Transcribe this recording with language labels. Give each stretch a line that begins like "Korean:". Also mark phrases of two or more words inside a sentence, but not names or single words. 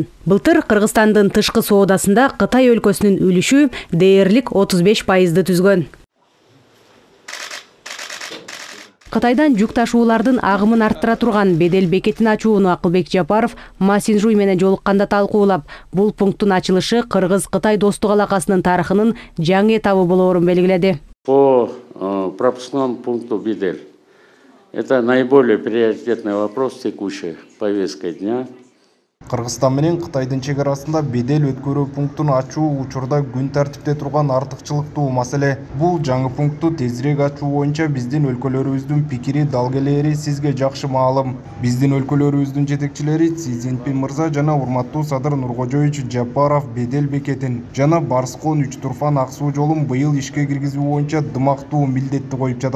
Kyrgyz: Былтыр Кыргызстандын тышкы соодасында Кытай өлкөсүнүн үлүшү дээрлик 35%ды түзгөн. Кытайдан жүк ташуулардын агымын арттыра турган бедел бекетин ачууну Акылбек Жапаров Ма Синьчжуй менен жолукканда талкуулап, бул пункттун ачылышы Кыргыз-Кытай достук алакасынын тарыхынын жаңы этабы болоорун белгиледи.
Russian: По пропускному пункту Бедель. Это наиболее приоритетный вопрос текущей повесткой дня.
Kyrgyz: Кыргызстан менен Кытайдын чек арасында бедел өткөрүү пунктун ачуу учурда күн тартипте турган артыкчылыктуу маселе. Бул жаңы пунктту тезирээк ачуу боюнча биздин өлкөлөрүбүздүн пикири, далгелери сизге жакшы маалым. Биздин өлкөлөрүбүздүн жетекчилери Си Цзиньпин мырза жана урматтуу Садыр Нуркожоевич Жапаров бедел бекетин жана Барскон 3 Турфан ак суу жолун быйыл ишке киргизүү боюнча дымактуу милдетти коюп жатат.